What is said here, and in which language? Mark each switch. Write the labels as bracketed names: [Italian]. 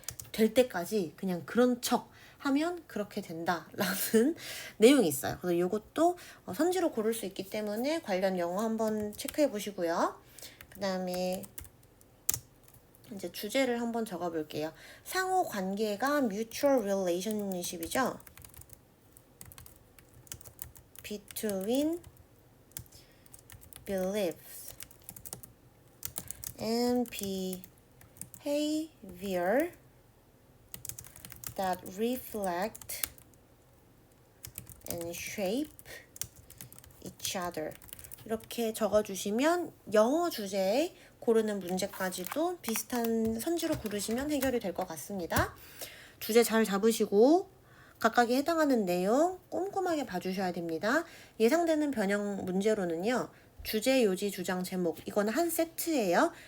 [Korean] 될 때까지 그냥 그런 척 하면 그렇게 된다 라는 내용이 있어요. 그래서 이것도 선지로 고를 수 있기 때문에 관련 영어 한번 체크해 보시고요. 그 다음에 이제 주제를 한번 적어 볼게요. 상호 관계가 mutual relationship 이죠. [English] between beliefs and behavior that reflect and shape each other. [Korean] 이렇게 적어주시면 영어 주제에 고르는 문제까지도 비슷한 선지로 고르시면 해결이 될 것 같습니다. 주제 잘 잡으시고 각각에 해당하는 내용 꼼꼼하게 봐주셔야 됩니다. 예상되는 변형 문제로는요. 주제, 요지, 주장, 제목 이거는 한 세트예요.